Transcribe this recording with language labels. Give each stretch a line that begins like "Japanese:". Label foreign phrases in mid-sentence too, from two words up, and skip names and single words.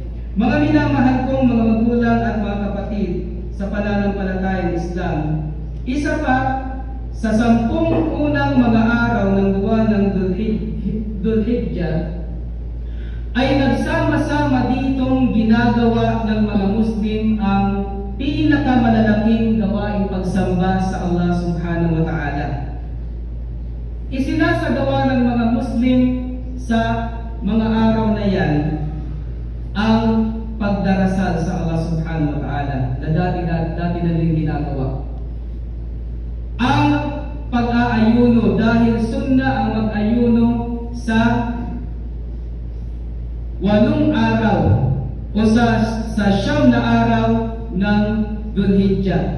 Filipino: Mga minamahal kong mga magulang at mga kapatid sa pananampalatayang Islam, isa pa sa 10 unang mga araw ng buwan ng Dhul-Hijjah ay nagsama-sama ditong ginagawa ng mga Muslim ang pinakamalalaking gawaing pagsamba sa Allah
Arabic: سبحانه وتعالى.
Filipino: Isinasagawa ng mga Muslim sa mga araw na yan ang pagdarasal sa Allah
Arabic: سبحانه وتعالى
Filipino: na dati na rin ginagawa. Ang pag-aayuno dahil sunna ang mag-ayuno sa 8 araw o sa 9 na araw ng Dhul-Hijjah.